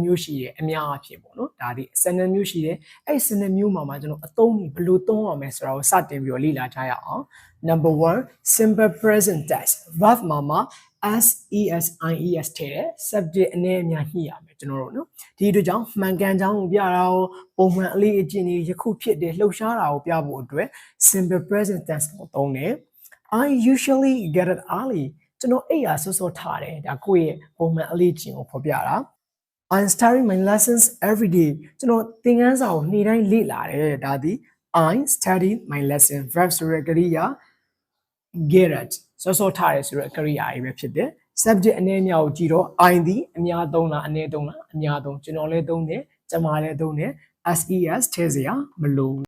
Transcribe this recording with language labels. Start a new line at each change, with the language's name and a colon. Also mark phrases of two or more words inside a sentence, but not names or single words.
Burmese: မျိုးရှိတယ်အများအပြားပေါ့နော်ဒါဒီ12မျိုးရှိတယ်အဲ့12မျိုးမှာကျွန်တော်အသုံးတွေဘယ်လိုသုံးရမလဲဆိုတာကိုစတင်ပြီးတော့လေ့လာကြရအောင်
English: number 1 simple present tense verb
Burmese: မှာ
English: s es ies
Burmese: ထဲတဲ့ subject အနေအများညှိရမယ်ကျွန်တော်တို့နော်ဒီအတွက်ကြောင့်မှန်ကန်ကြောင်းကိုပြတာရောပုံမှန်အလေးအကျင့်တွေ ယခုဖြစ်တဲ့လှုပ်ရှားတာကိုပြဖို့အတွက်
English: simple present tense
Burmese: ကိုသုံးတယ်
English: I usually get it early
Burmese: ကျွန်တော်အိပ်ရာ စောစောထားတယ်ဒါကိုယ့်ရဲ့ပုံမှန်အလေးအကျင့်ကိုဖော်ပြတာ
English: I'm studying my lessons every day
Burmese: ကျွန်တော်သင်ခန်းစာကိုနေ့တိုင်းလေ့လာတယ်ဒါဒီ
English: I study my lesson verb
Burmese: ဆိုတဲ့ကရိယာ
English: get it
Burmese: စောစောထားတယ်ဆိုတဲ့ကရိယာကြီးပဲဖြစ်တယ် subject အနေနဲ့ကိုကြည့်တော့ I ဒီအများသုံးလားအနည်းသုံးလားအများသုံးကျွန်တော်လည်းသုံးတယ်ကျမလည်းသုံးတယ် SES ထည့်စရာမလို